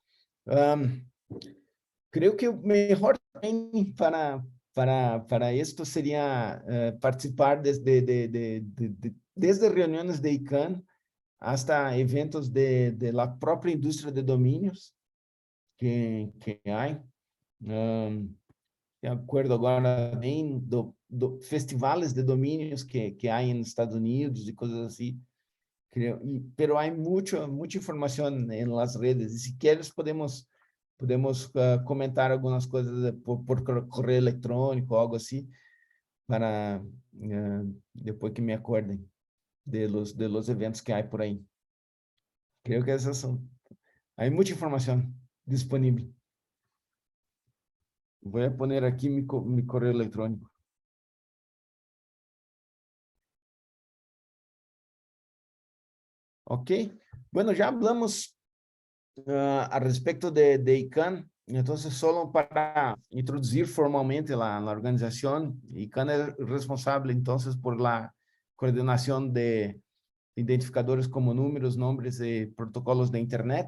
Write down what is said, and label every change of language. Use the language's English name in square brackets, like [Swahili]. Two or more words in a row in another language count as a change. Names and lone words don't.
[Spanish] Creo que [Portuguese] o melhor [Spanish] training para esto sería participar desde reuniones de ICANN hasta eventos de la propia industria de dominios que hay. De acuerdo [Portuguese] agora bem [Spanish] festivales de domínios que hay en Estados Unidos y cosas así. Creo, pero hay mucha información en las redes y si quieres podemos comentar [Portuguese] algumas coisas por correio eletrônico, [Spanish] algo assim, para depois que me acordem de los eventos que [Portuguese] há por aí. Creio que essas são. Há muita informação disponível. Vou poner aqui mi correio eletrônico. Ok. [Spanish] Bueno, já hablamos a respecto de ICANN. Entonces, solo para introducir formalmente la organización, ICANN es responsable entonces por la coordinación de identificadores como números, nombres y protocolos de Internet.